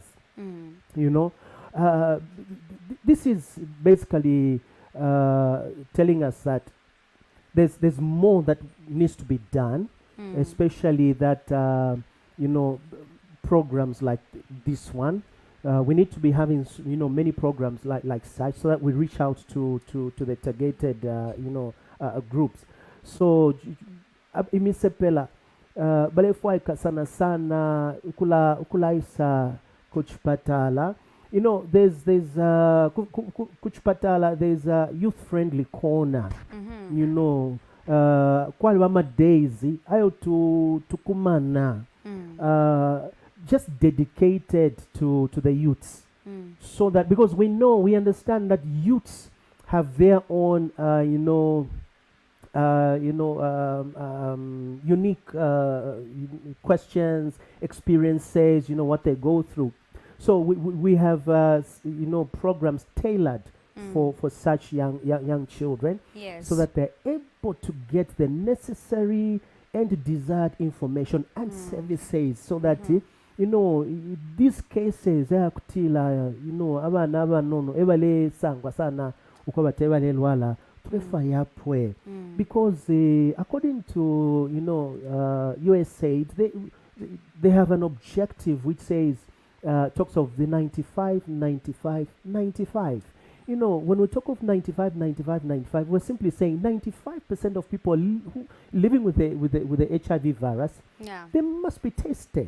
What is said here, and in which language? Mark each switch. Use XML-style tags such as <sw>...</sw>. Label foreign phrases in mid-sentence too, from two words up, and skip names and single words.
<en>You know, this is basically telling us that there's more that needs to be done, especially that you know, programs like this one. We need to be having, you know, many programs like such, so that we reach out to the targeted you know, groups.</en> <bem>So imisepela balefwa sana sana ukula isa kuchipatala.</bem> <en>You know, there's kuchipatala, there's a youth friendly corner. You know,</en> <bem>kwali wama daisy ayo tukumana</bem> <en>just dedicated to the youths, so that, because we understand that youths have their own unique questions, experiences, you know, what they go through. So we have you know, programs tailored for such young children, Yes. so that they're able to get the necessary and desired information and services, so that you know, these cases kutila, you know,</en> <bem>abana nono ebale sangwa sana ukobate ebale lwala tumefa yapwe,</bem> <en>because according to, you know, USAID, they have an objective which says talks of the 95 95 95. You know, when we talk of 95 95 95, we're simply saying 95% of people who living with the HIV virus, they must be tested.</en>